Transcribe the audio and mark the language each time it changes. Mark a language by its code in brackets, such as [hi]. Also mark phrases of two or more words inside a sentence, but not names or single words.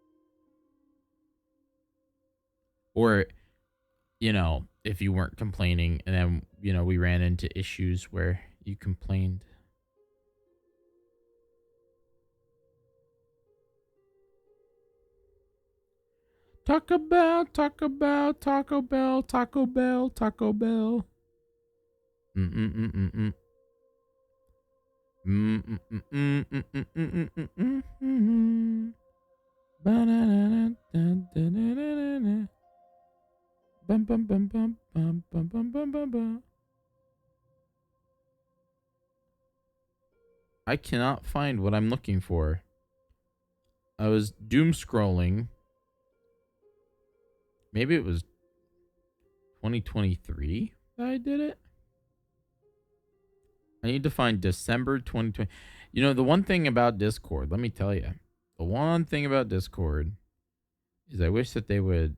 [en] Or, you know, if you weren't complaining and then, you know, we ran into issues where you complained. Taco Bell, Taco Bell, Taco Bell, Taco Bell, Taco Bell. Mm-mm-mm-mm-mm. Mm-mm-mm-mm-mm-mm-mm-mm-mm. Ba-na-na-na-na-na-na-na-na. Bum bum bum bum bum bum bum bum bum bum. I cannot find what I'm looking for. I was doom scrolling. Maybe it was 2023 that I did it. I need to find December 2020. You know, the one thing about Discord, let me tell you. The one thing about Discord is I wish that they would...